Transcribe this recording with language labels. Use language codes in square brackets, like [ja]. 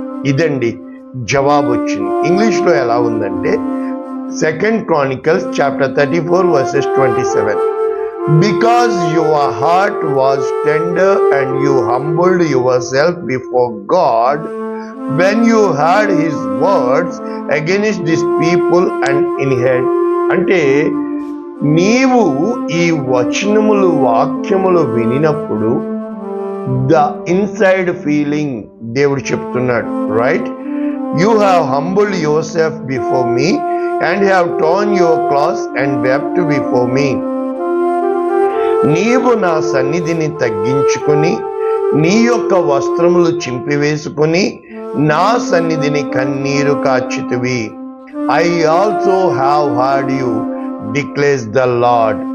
[te] ఇదండి జవాబు వచ్చింది. ఇంగ్లీష్లో ఎలా ఉందంటే, [en] 2 Chronicles chapter 34 verses 27. Because your heart was tender and you humbled yourself before God when you heard his words against this people and inherit. [te] అంటే నీవు ఈ వచనములు వాక్యములు వినినప్పుడు ద ఇన్సైడ్ ఫీలింగ్ దేవుడు చెప్తున్నాడు, right? [en] You have humbled yourself before me and have torn your clothes and wept before me. [te] నీవు నా సన్నిధిని తగ్గించుకుని నీ యొక్క వస్త్రములు చింపివేసుకుని నా సన్నిధిని కన్నీరు కార్చితివి. [en] I also have heard you, declares the Lord.